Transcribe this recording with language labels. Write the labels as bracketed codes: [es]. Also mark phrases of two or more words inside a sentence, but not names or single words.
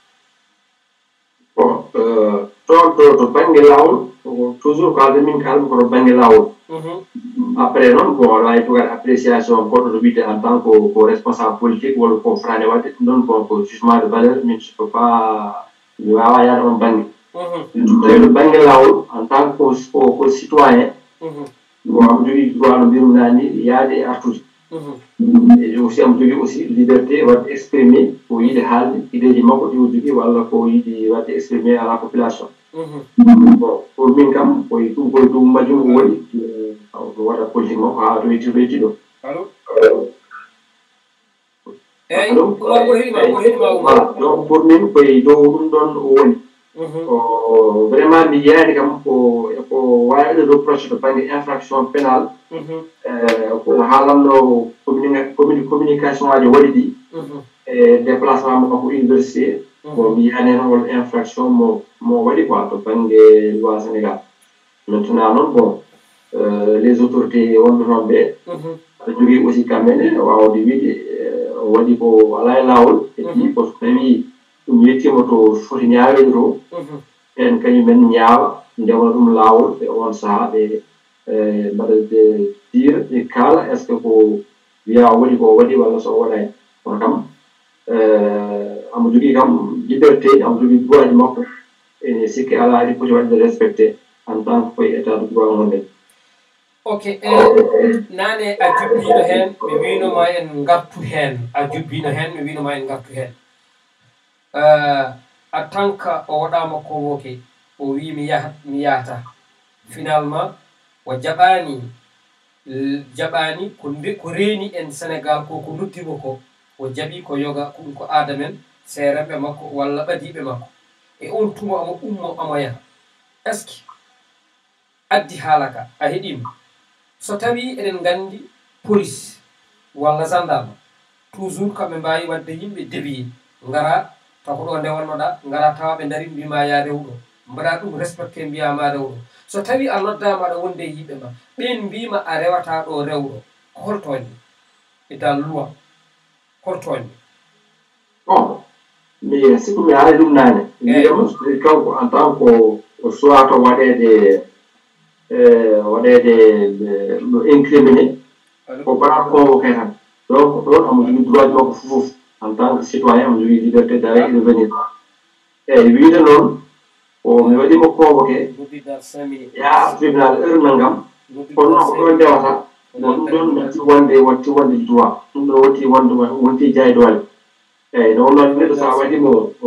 [ff] bon toon to banggue lawol toujours ko haalde min kalmi koto banggue lawol après noon bon aɗa wawi jogade appréciation goɗɗo to wiide [fr] en tant que responsable politique [ff] walla ko frane wadde ɗum ɗon bon ko [fr] jugement de valeur [ff] min [fr] je peux pas [ff] mi wawa yaade on banggue tawi to banggue lawol [fr] en tant que citoyen [ff] bon am jogui droit no mbirunani yaade e artude [fr] et aussi [ff] am jogui aussi liberté wadde exprimer ko yiiɗi haalde ideji makko ɗi o jogui walla ko yiiɗi wadde [fr] exprimer à la population bon pour [ff] min kam koye ɗum majjum o waɗi ko waɗa politique makko ha to wetti ɗo eyyi ko heɗima [fr] donc pour [ff] min koye dow ɗum ɗon o woni vraiment mi yiyani kam ko wawi ɗo reproche to banggue [fr] infraction pénale [ff] ko haalanno communication aji waɗi ɗi e déplacement mo kanko université bon mi yiyani hen hol infraction mo waɗi quoi to banggue loi sénégal maintenant noon [fr] bon les autorités [ff] wonɓe toon ɓe aɗa jogui aussi kamɓene wawde wiide o waɗi ko ala e lawol [fr] et puis [ff] ko so tawi ɗum yettima to foti ñaawede to en kañumen ñaawa ndewna ɗum laawol e on saaha ɓe mbaɗa dire ɓe kaala [fr] est ce que [ff] ko wiya o waɗi ko waɗi walla so waɗani kono kam amo jogui kam liberté amo jogui droit ji makko ene sikki ala ari foti waɗde [fr] respecté en tant que [ff] koye [fr] état de droit [ff] gonɗen ok nane a jubbino hen mi winoma en gartu hen a jubbino hen mi winoma en gartu hen [fr] en tant que [ff] o waɗama convoqué o wi mi yahata finalement o jaɓani ko reeni en sénégal ko noddimo ko o jaaɓi ko yoga ko ɗum ko aada men seereɓe makko walla ɓadiɓe makko e on tuma omo ummo omo yaha [fr] est ce que [ff] addi haalaka a heeɗima so tawi eɗen gandi police walla gendarme toujours kamɓe mbawi wadde yimɓe dévié ngara taw ko ɗo ndewannoɗa ngara tawa ɓe daari mbima ya rew ɗo mbaɗa ɗum respecté mbiyama rew ɗo so tawi a noddama aɗa wonde yimɓe ma ɓen mbima a rewata ɗo rew ɗo holtoñe e [fr] dans loi [ff] holtoñe [fr] bon mais [ff] sikku mi haali ɗum nane mbiyama kanko [fr] en tant que soit [ff] to waɗede incriminé ko bara convoqué tan donc ɗon omo jogui droit ji makko fof [fr] en tant que citoyen [ff] omo jogui [fr] liberté d'aller et de venir [ff] eyyi wiide noon o mi waɗimo convoqué ya tribunal heure nanngam kono noon ko ɗon ndewata ɗum ɗon watti wonde droit ɗum ɗon watti jaydole eyyi non noon neɗɗo sa waɗimo